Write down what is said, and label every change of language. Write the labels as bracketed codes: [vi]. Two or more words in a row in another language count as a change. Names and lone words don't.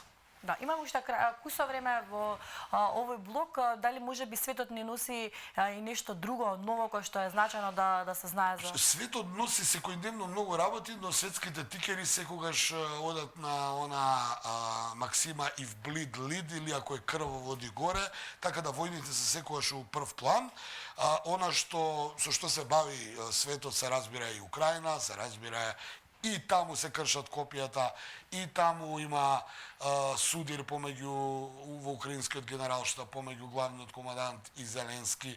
[mk] Да, имам уште кусо време во овој блок, дали може би светот не носи и нешто друго ново кој што е значено да се знае за... Светот носи секојдневно многу работи, но светските тикери секогаш одат на она максима [en] if bleed lead, [mk] или ако е крво води горе, така да војните се секогаш у прв план. Она со што се бави светот се разбира и Украина, се разбира и таму се кршат копијата, и таму има судир помеѓу во украинскиот генералштаб, помеѓу главниот командант и Зеленски.